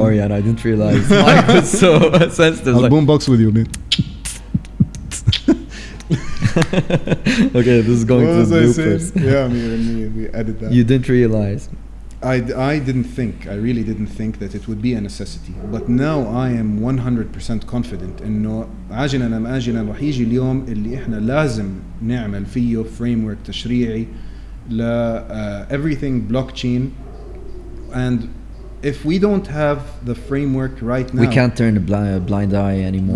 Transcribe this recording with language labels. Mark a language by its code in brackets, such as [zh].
[en] Sorry, and I didn't realize Mike was so sensitive. I'll boombox with you, man. Okay, this is going to the bloopers. Yeah, we edit that. You didn't realize. I didn't think, I really didn't think that it would be a necessity. But now I am 100% confident [ar] إنه عاجلا أم آجلا راح يجي اليوم اللي إحنا لازم نعمل فيه framework تشريعي ل [en] everything blockchain. And if we don't have the framework right now, We can't turn a blind eye anymore.